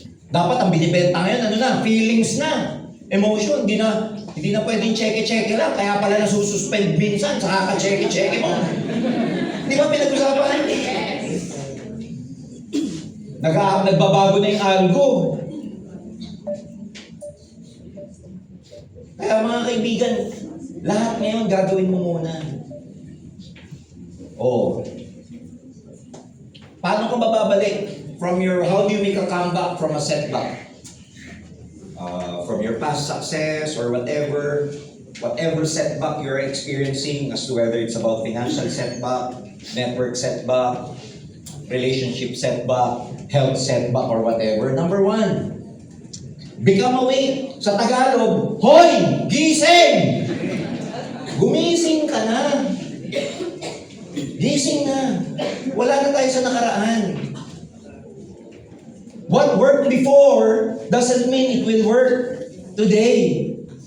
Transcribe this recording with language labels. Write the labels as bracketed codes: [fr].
[tl] Dapat ang binibenta ngayon, ano na, feelings na. Emotion, hindi na pwedeng check-check lang, kaya pala nasususpend minsan, saka ka-check-check mo. Di ba pinag-usapan? Nagbabago na yung algo. Kaya mga kaibigan, lahat ngayon gagawin mo muna. Oh. Paano ka bababalik [en] from how do you make a comeback from a setback? From your past success or whatever setback you're experiencing, as to whether it's about financial setback, network setback, relationship setback, health setback, or whatever. Number 1, become awake. Sa Tagalog, [tl] hoy! Gising! Gumising ka na. Gising na. Wala na tayo sa nakaraan. [en] What worked before doesn't mean it will work today.